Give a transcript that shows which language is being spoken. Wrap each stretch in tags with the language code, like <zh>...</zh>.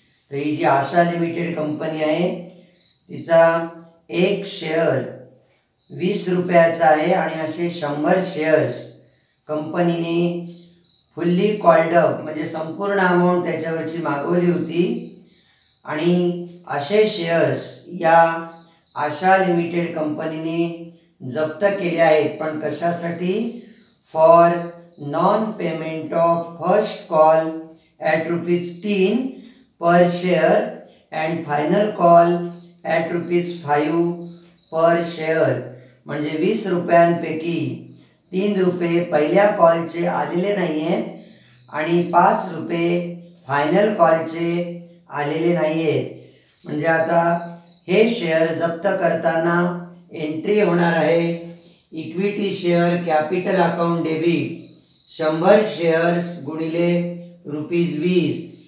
<mr>तर ही जी आशा limited company आहे तिचा एक शेअर 20 रुपयाचा आहे आणि असे 100 शेअर्स कंपनीने फुल्ली कॉल्ड अप म्हणजे संपूर्ण अमाऊंट त्याच्यावरची मागवली होती आणि असे शेअर्स या आशा लिमिटेड कंपनीने जप्त केले आहेत. पण कशासाठी?</mr> <en>For non payment of first call at ₹3 per share and final call at ₹5 per share.</en> <mr>म्हणजे 20 रुपयांपैकी 3 रुपये पहिल्या कॉलचे आलेले नाही आहेत आणि 5 रुपये फायनल कॉलचे आलेले नाही आहेत. म्हणजे आता हे शेअर जप्त करताना एंट्री होणार आहे equity share capital account debit 100 shares गुणिले ₹20.</mr>